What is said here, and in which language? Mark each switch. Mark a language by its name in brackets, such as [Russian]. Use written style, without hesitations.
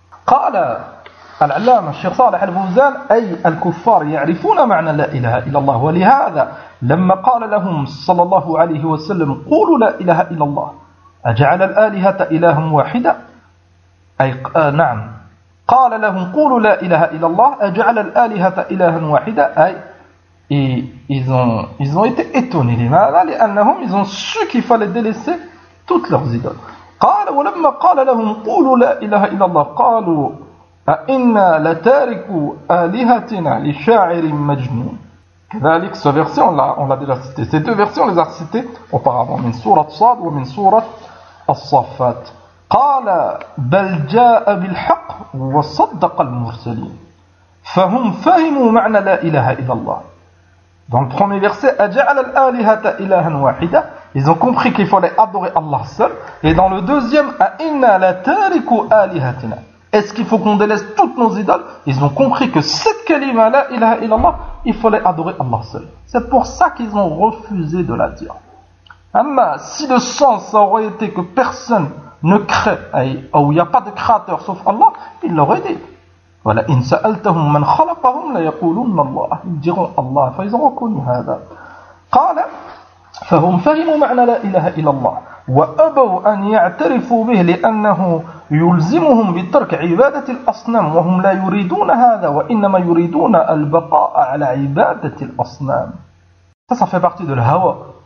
[Arabic] قال العلامة الشيخ صالح الفوزان أي الكفار يعرفون معنى لا إله إلا الله ولهذا لما قال لهم صلى الله عليه وسلم قولوا لا إله إلا الله أجعل الآلهة إلها واحدة أي نعم قال لهم قولوا لا إله إلا الله أجعل الآلهة إلها واحدة أي [French] Ils ont été étonnés, les malades, annahum, ils ont su qu'il fallait délaisser toutes leurs idoles. [Arabic] قالوا ولما قال لهم قولوا لا إله إلا الله قالوا أإنا لتاركوا آلهتنا لشاعر مجنون. كذلك [French] ce verset on l'a déjà cité. Ces deux versets on les a cités auparavant. [Arabic] من سورة صاد ومن سورة الصفات. قال بل جاء بالحق وصدق المرسلين فهم فهموا معنى لا إله إلا الله. [French] Dans le premier verset, [Arabic] أَجَعَلَ الْآلِهَةَ إِلَهًا وَاحِدًا. [French] Ils ont compris qu'il fallait adorer Allah seul. Et dans le deuxième, [Arabic] أَإِنَّا لَتَارِكُ آلِهَتِنَا. [French] Est-ce qu'il faut qu'on délaisse toutes nos idoles? Ils ont compris que cette kalima, la ilaha illallah, il fallait adorer Allah seul. C'est pour ça qu'ils ont refusé de la dire. Amma, si le sens ça aurait été que personne ne crée, ou il n'y a pas de créateur sauf Allah, ils l'auraient dit. Voilà, [Arabic] إِنْ سَأَلْتَهُمْ مَنْ خَلَقَهُمْ لَيَقُولُونَ اللَّهُ. [French] Ils diront Allah. Enfin, ils ont reconnu [Arabic] هذا. قال فَهُمْ فَهِمُوا مَعْنَ لَا إِلَهَ إِلَى اللَّهِ وَأَبَوْا أَنْ يَعْتَرِفُوا بِهِ لِأَنَّهُ يُلْزِمُهُمْ بِتَرْكِ عِبَادَةِ الْأَصْنَامِ وَهُمْ لَا يُرِيدُونَ هَذَا وَإِنَّمَا يُرِيدُونَ الْبَقَاءَ عَلَى عِبَادَةِ الْأَصْنَامِ. [French] Ça fait partie de l'hawa.